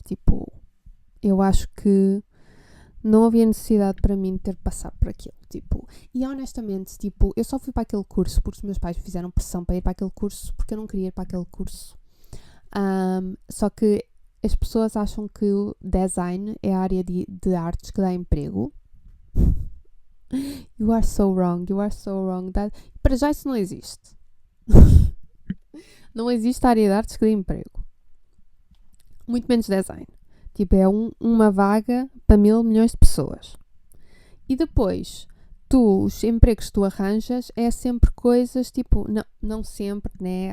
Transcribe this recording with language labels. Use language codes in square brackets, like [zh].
[pt] Tipo, eu acho que não havia necessidade para mim de ter passado por aquilo. Tipo, e honestamente, tipo, eu só fui para aquele curso porque os meus pais me fizeram pressão para ir para aquele curso porque eu não queria ir para aquele curso. Só que as pessoas acham que o design é a área de artes que dá emprego. [en] You are so wrong, you are so wrong. [pt] Para já isso não existe. Não existe a área de artes que dê emprego. Muito menos design. Tipo, é uma vaga para 1.000 milhões de pessoas. E depois, os empregos que tu arranjas é sempre coisas, tipo, não sempre, né?